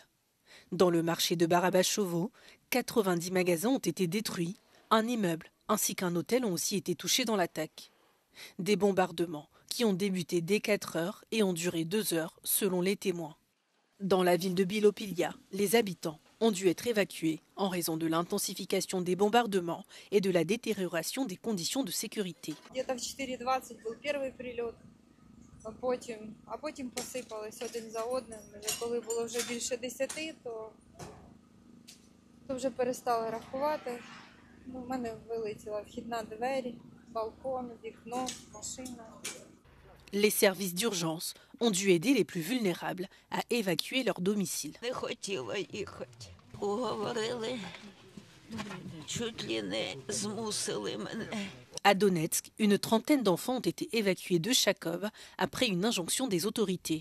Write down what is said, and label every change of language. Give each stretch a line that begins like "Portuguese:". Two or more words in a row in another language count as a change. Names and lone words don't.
French: Dans le marché de Barabachovo, 90 magasins ont été détruits, un immeuble ainsi qu'un hôtel ont aussi été touchés dans l'attaque. Des bombardements qui ont débuté dès 4 heures et ont duré 2 heures selon les témoins. Dans la ville de Bilopilia, les habitants ont dû être évacués en raison de l'intensification des bombardements et de la détérioration des conditions de sécurité.
Ukrainian: Потім посипались один за одним. Коли було вже більше 10, то вже перестали рахувати. У мене вилетіла вхідна двері, балкон, вікно, машина.
French: Les services d'urgence ont dû aider les plus vulnérables à évacuer leur domicile. À Donetsk, une trentaine d'enfants ont été évacués de Chakov après une injonction des autorités.